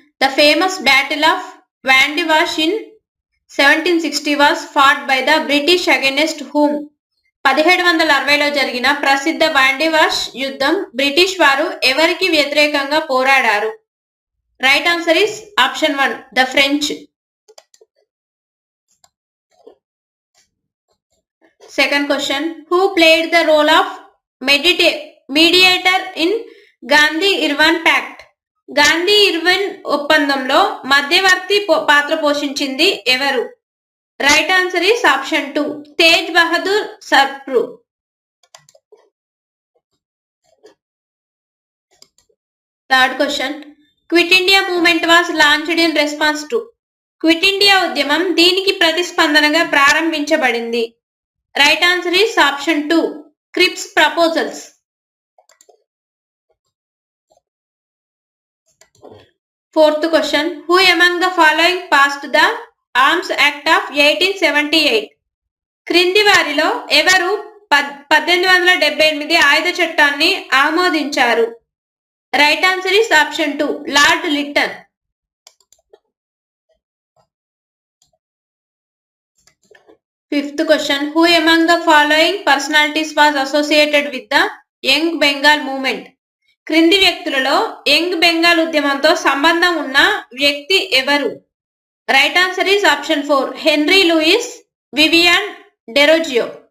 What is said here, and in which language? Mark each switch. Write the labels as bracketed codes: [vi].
[en] The famous Battle of Vandivash in 1760 was fought by the British against whom? [te] 1760లో జరిగిన ప్రసిద్ధ వాండివాష్ యుద్ధం British వారు ఎవరికి వ్యతిరేకంగా పోరాడారు? [en] Right answer is option 1 the French. Second question. Who played the role of mediator in Gandhi Irwin pact? [te] Gandhi Irwin ఒప్పందంలో మధ్యవర్తి పాత్ర పోషించింది ఎవరు? [en] Right answer is option 2 Tej Bahadur Sapru. Third question. Quit India movement was launched in response to? [te] Quit India ఉద్యమం దీనికి ప్రతిస్పందనగా ప్రారంభించబడింది? [en] Right answer is option 2 Cripps proposals. Fourth question. Who among the following passed the Arms Act of 1878? [te] క్రింది వారిలో ఎవరు 1878 ఆయుధ చట్టాన్ని ఆమోదించారు? [en] Right answer is option 2 Lord Lytton. Fifth question. Who among the following personalities was associated with the Young Bengal movement? [te] క్రింది వ్యక్తులలో young Bengal ఉద్యమంతో సంబంధం ఉన్న వ్యక్తి ఎవరు? [en] Right answer is option 4 Henry Louis Vivian Derozio.